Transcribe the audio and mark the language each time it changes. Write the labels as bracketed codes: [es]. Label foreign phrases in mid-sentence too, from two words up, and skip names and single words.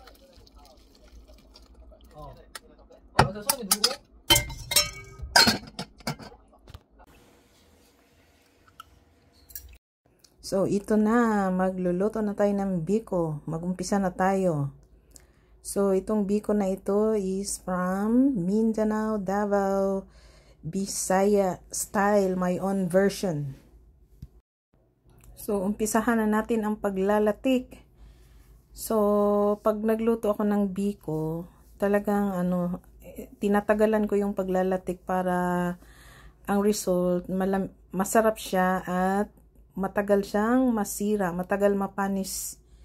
[ko] 그래서 손에 누르고. [tl] So, ito na. Magluluto na tayo ng biko. Magumpisa na tayo. So, itong biko na ito [en] is from Mindanao, Davao, Bisaya style, my own version. [tl] So, umpisahan na natin ang paglalatik. So, pag nagluto ako ng biko, talagang tinatagalan ko yung paglalatik para ang result, masarap siya at matagal siyang masira, matagal mapanis.